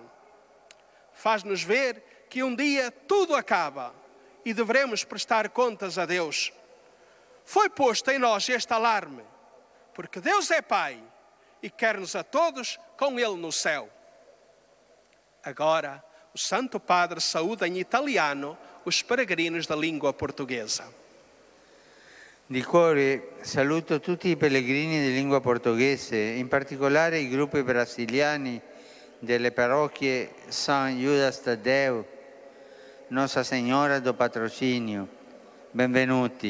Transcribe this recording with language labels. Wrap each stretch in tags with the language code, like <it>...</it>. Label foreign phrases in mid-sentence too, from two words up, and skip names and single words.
<pt>Faz-nos ver que um dia tudo acaba e devemos prestar contas a Deus. Foi posto em nós este alarme, porque Deus é Pai e quer-nos a todos com Ele no céu. Agora, o Santo Padre saúda em italiano os peregrinos da língua portuguesa.</pt> <it>Di cuore saluto tutti i pellegrini di lingua portoghese, in particolare i gruppi brasiliani delle parrocchie San Judas Tadeu, Nossa Senhora do Patrocínio. Benvenuti.</it>